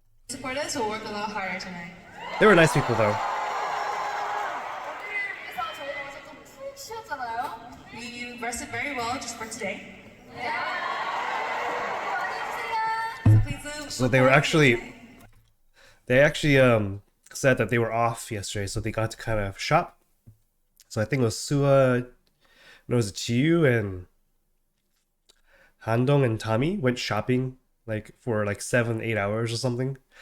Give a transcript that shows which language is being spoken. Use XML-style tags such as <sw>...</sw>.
<en>support us, we'll work a lot harder tonight. They were nice people though.</en> <ko>그래서 저희가 어제 좀푹 쉬었잖아요.</ko> <en>You rested very well just for today.</en> <ko>많이 해주세요.</ko> <en>So please do. So they actually said that they were off yesterday, so they got to kind of shop. So I think it was Jiu and Handong and Tommy went shopping like for like 7-8 hours or something.</en>